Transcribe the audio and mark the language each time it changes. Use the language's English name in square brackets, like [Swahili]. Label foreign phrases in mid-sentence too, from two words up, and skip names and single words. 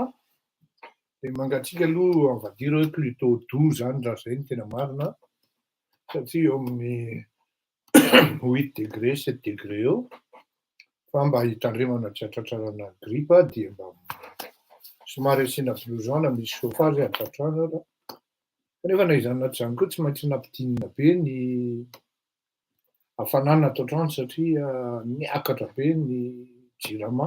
[Malagasy] De mangatsiaka aloha [French] on va dire [Malagasy] hoe [French] plutôt doux [Malagasy] zany raha zay no tena marina, satria eo amin'ny 8 degré 7 degré eo. Fa mba hitandremana tsy hatratrarana gripa dia mba somary asiana blouson misy chauffage ato an-trano ara. Kanefa na izany na tsy izany koa tsy maintsy nampidinina be ny hafanana ato an-trano satria miakatra be ny jirama.